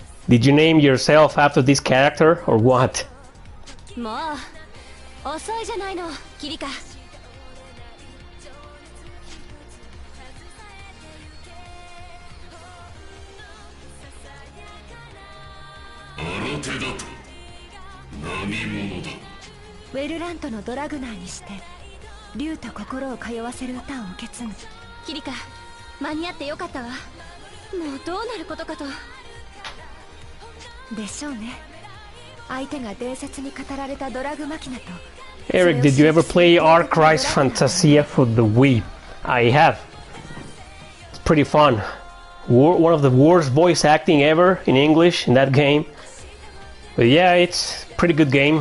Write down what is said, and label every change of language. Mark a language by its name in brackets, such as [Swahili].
[English] Did you name yourself after this character or what? [Japanese] もう遅いじゃないのキリカ。新手だと何者だ。ウェルラントのドラグナーにして竜と心を通わせる歌を受け継ぐ。キリカ、間に合ってよかったわ。もうどうなることかと。でしょうね。相手が伝説に語られたドラグマキナと。 [English] Eric, did you ever play Ark Rise Fantasia for the Wii? I have. It's pretty fun. One of the worst voice acting ever in English in that game. But yeah, it's a pretty good game.